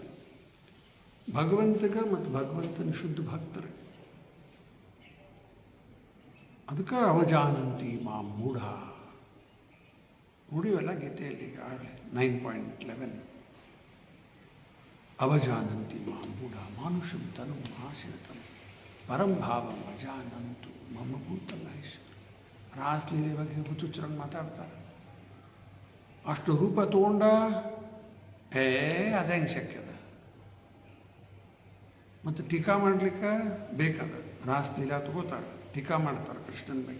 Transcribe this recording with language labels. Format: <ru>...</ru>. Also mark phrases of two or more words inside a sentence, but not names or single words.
<kn>ಭಗವಂತಗೆ ಮತ್ತು ಭಗವಂತನ ಶುದ್ಧ ಭಕ್ತರಿಗೆ. ಅದಕ್ಕೆ</kn> <sa>ಅವಜಾನಂತಿ ಮಾಂ ಮೂಢ</sa> <kn>ನೋಡಿವಲ್ಲ ಗೀತೆಯಲ್ಲಿ ಆಗಲೇ 9.11.</kn> <sa>ಅವಜಾನಂತಿ ಮಾಂ ಮೂಢ ಮಾನುಷಂ ತನು ಆಶ್ರಿತಂ ಪರಂ ಭಾವಂ ಅಜಾನಂತು ಮಮ ಭೂತಮಹೇಶ್ವರ.</sa> <kn>ರಾಸಲೀಲೆ ಬಗ್ಗೆ ಹುಚ್ಚುಚ್ಚರಂಗೆ ಮಾತಾಡ್ತಾರೆ. ಅಷ್ಟು ರೂಪ ತಗೊಂಡ ಅದ ಹೆಂಗೆ ಶಕ್ಯದ? ಮತ್ತು ಟೀಕಾ ಮಾಡಲಿಕ್ಕೆ ಬೇಕದ. ರಾಸಲೀಲಾ ತಗೋತಾರೆ, ಟೀಕಾ ಮಾಡ್ತಾರೆ ಕೃಷ್ಣನ ಬಗ್ಗೆ.</kn>